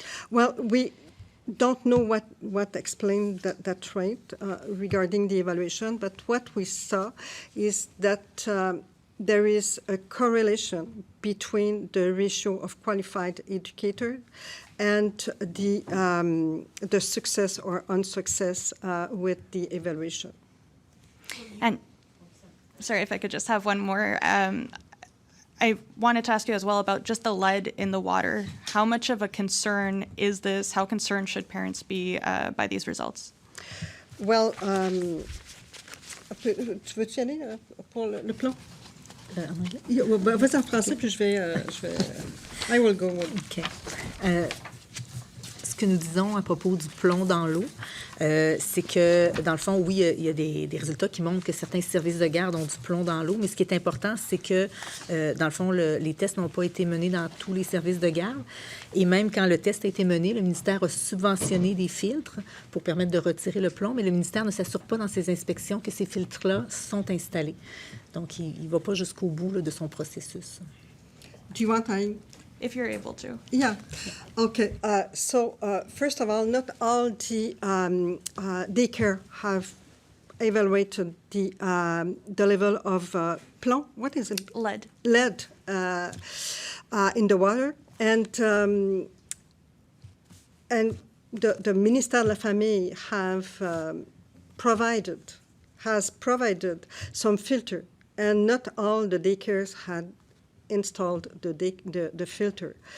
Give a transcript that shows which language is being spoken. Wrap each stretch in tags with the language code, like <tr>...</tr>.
<en>Well, we don't know what explained that rate regarding the evaluation, but what we saw is that there is a correlation between the ratio of qualified educator and the success or unsuccess with the evaluation. And sorry, if I could just have one more. I wanted to ask you as well about just the lead in the water. How much of a concern is this? How concerned should parents be by these results?</en> <fr>Well, tu veux-tu y aller pour le plan? En anglais? Vas-y en français, puis je vais</fr> <en>I will go. OK.</en> <fr>Ce que nous disons à propos du plomb dans l'eau, c'est que, dans le fond, oui, il y a des résultats qui montrent que certains services de garde ont du plomb dans l'eau, mais ce qui est important, c'est que, dans le fond, les tests n'ont pas été menés dans tous les services de garde. Et même quand le test a été mené, le ministère a subventionné des filtres pour permettre de retirer le plomb, mais le ministère ne s'assure pas dans ses inspections que ces filtres-là sont installés. Donc, il ne va pas jusqu'au bout là, de son processus.</fr> <en>Do you want If you're able to. Yeah. Okay. So first of all, not all the daycare have evaluated the level of plomb. What is it? Lead. Lead in the water, and the Ministère de la Famille has provided some filter, and not all the daycares had installed the filter.</en>